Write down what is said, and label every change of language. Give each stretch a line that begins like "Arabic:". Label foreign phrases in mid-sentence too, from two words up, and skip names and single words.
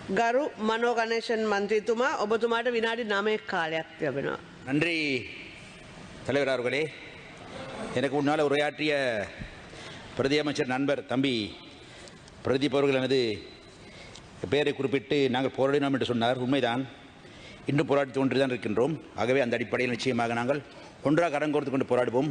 Sinhala: ගරු මනෝ ගණේෂන් මන්ත්‍රීතුමා ඔබතුමාට විනාඩි 9ක කාලයක් ලැබෙනවා.
Tamil: நன்றி தலைவர் அவர்களே. எனக்கு முன்னால் உரையாற்றிய பிரதி அமைச்சர் நண்பர் தம்பி பிரதீப் அவர்கள் எனது பெயரை குறிப்பிட்டு நாங்கள் போராடினோம் என்று சொன்னார். உண்மைதான், இன்னும் போராடி கொண்டு தான் இருக்கின்றோம். ஆகவே அந்த அடிப்படையில் நிச்சயமாக நாங்கள் ஒன்றாக கரங்கோர்த்து கொண்டு போராடுவோம்.